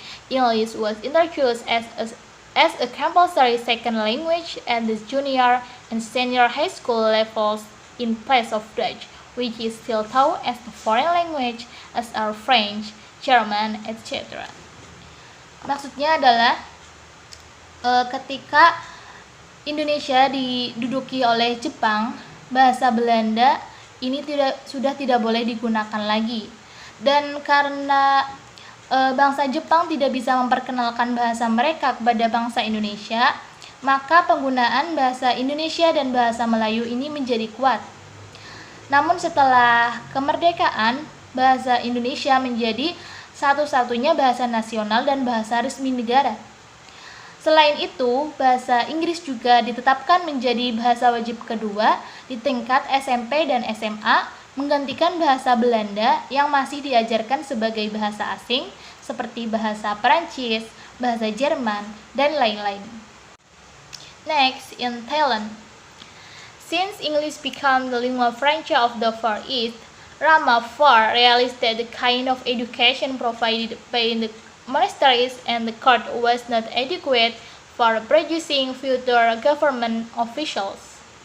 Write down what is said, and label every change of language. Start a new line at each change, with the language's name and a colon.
English: English was introduced as a compulsory second language at the junior and senior high school levels in place of Dutch, which is still taught as a foreign language as are French, German, etc.
Indonesian: Maksudnya adalah ketika Indonesia diduduki oleh Jepang, bahasa Belanda ini sudah tidak boleh digunakan lagi. Dan karena bangsa Jepang tidak bisa memperkenalkan bahasa mereka kepada bangsa Indonesia, maka penggunaan bahasa Indonesia dan bahasa Melayu ini menjadi kuat. Namun setelah kemerdekaan, bahasa Indonesia menjadi satu-satunya bahasa nasional dan bahasa resmi negara. Selain itu, bahasa Inggris juga ditetapkan menjadi bahasa wajib kedua di tingkat SMP dan SMA, menggantikan bahasa Belanda yang masih diajarkan sebagai bahasa asing seperti bahasa Perancis, bahasa Jerman, dan lain-lain.
English: Next, in Thailand. Since English became the lingua franca of the Far East, Rama IV realized that the kind of education provided by the monasteries and the court was not adequate for producing future government officials.